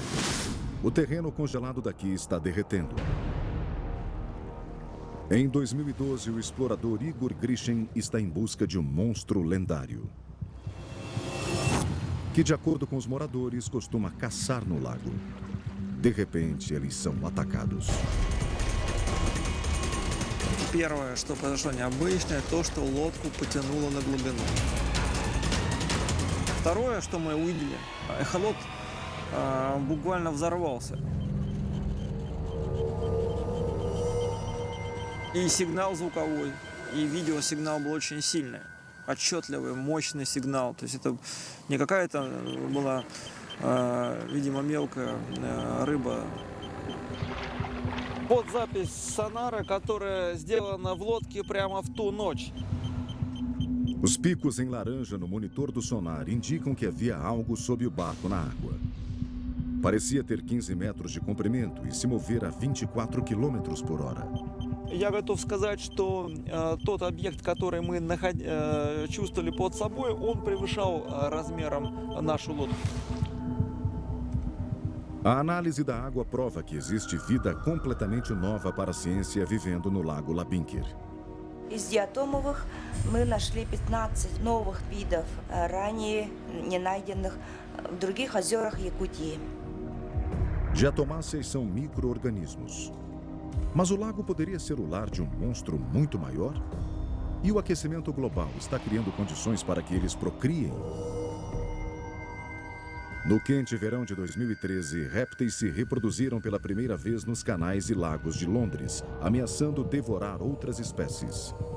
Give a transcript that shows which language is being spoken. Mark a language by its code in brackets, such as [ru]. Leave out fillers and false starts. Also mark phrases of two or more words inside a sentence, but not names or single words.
[pt] O terreno congelado daqui está derretendo. Em 2012, o explorador Igor Grishin está em busca de um monstro lendário, que, de acordo com os moradores, costuma caçar no lago. De repente, eles são atacados. [ru] Первое, что произошло необычное, то, что лодку потянуло на глубину. Второе, что мы увидели, эхолот буквально взорвался. И сигнал звуковой, и видеосигнал был очень сильный, отчетливый, мощный сигнал. То есть это не какая-то была, видимо, мелкая рыба. Вот запись сонара, которая сделана в лодке прямо в ту ночь. [pt] Os picos em laranja no monitor do sonar indicam que havia algo sob o barco na água. Parecia ter 15 metros de comprimento e se mover a 24 km por hora. [ru] Я готов сказать, что тот объект, который мы чувствовали под собой, он превышал размером нашу лодку. [pt] A análise da água prova que existe vida completamente nova para a ciência vivendo no lago Labinkir. [ru] Из диатомовых мы нашли 15 новых видов, ранее не найденных в других озерах Якутии. [pt] Diatomáceas são micro-organismos. Mas o lago poderia ser o lar de um monstro muito maior? E o aquecimento global está criando condições para que eles procriem? No quente verão de 2013, répteis se reproduziram pela primeira vez nos canais e lagos de Londres, ameaçando devorar outras espécies.